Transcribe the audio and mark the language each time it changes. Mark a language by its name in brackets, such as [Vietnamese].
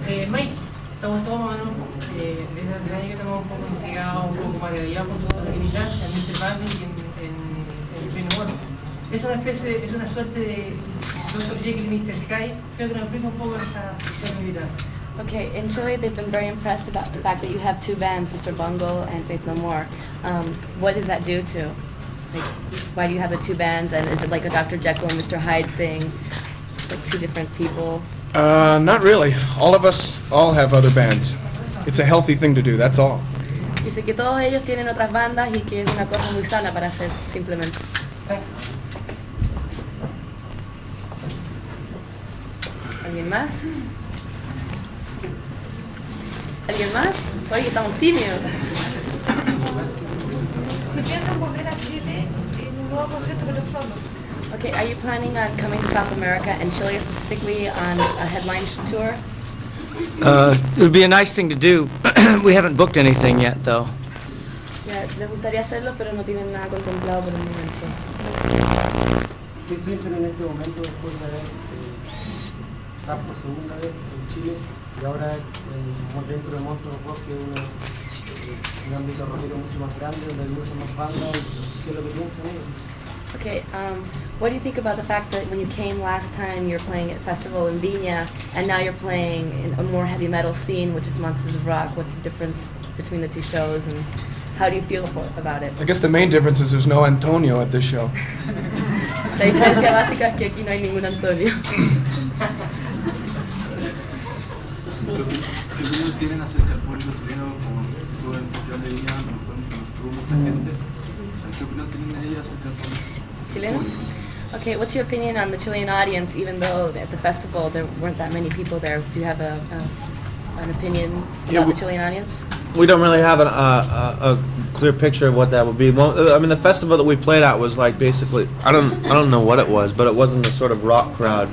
[Spanish] Mike, estamos todos más o menos desde hace años que estamos un poco intrigados, un poco maravillados por toda la militancia en Mr. Band y en Reino Muerto. Es una especie, es una suerte de Dr. Jekyll y Mr. Hyde. Creo que nos explica un poco esta militancia. [English] Okay, in Chile they've been very impressed about the fact that you have two bands, Mr. Bungle and Faith No More. What does that do to? Like, why do you have the two bands, and is it like a Dr. Jekyll and Mr. Hyde thing? Like two different people? Not really. All of us all have other bands. It's a healthy thing to do, that's all. [Spanish] Dice que todos ellos tienen otras bandas y que es una cosa muy sana para hacer, simplemente. [English] Thanks. [Spanish] ¿Alguien más? ¿Alguien más? Oye, estamos tímidos. Si piensan volver a Chile en un nuevo concierto pero solos. [English] Okay, are you planning on coming to South America and Chile specifically on a headline tour? It would be a nice thing to do. We haven't booked anything yet, though. [Spanish] Ya, les gustaría hacerlo, pero no tienen nada contemplado por el momento. ¿Qué sienten en este momento después de haber estado por segunda vez en Chile y ahora dentro de Monstruo Rock, que es un ámbito rockero mucho más grande, donde hay muchas más bandas? ¿Qué es lo que piensan ellos? [English] Okay, what do you think about the fact that when you came last time, you were playing at festival in Viña, and now you're playing in a more heavy metal scene, which is Monsters of Rock? What's the difference between the two shows, and how do you feel about it? I guess the main difference is there's no Antonio at this show. [Spanish] La diferencia básica es que aquí no hay ningún Antonio. ¿Qué opinión tienen acerca del público chileno como estuvo en el Festival de Viña, donde estuvo mucha gente? ¿Qué opinión tienen de ellos acerca del público? Chileno? [English] Okay, what's your opinion on the Chilean audience, even though at the festival there weren't that many people there? Do you have an opinion about the Chilean audience? We don't really have a clear picture of what that would be. Well, I mean, the festival that we played at was like basically, I don't know what it was, but it wasn't a sort of rock crowd.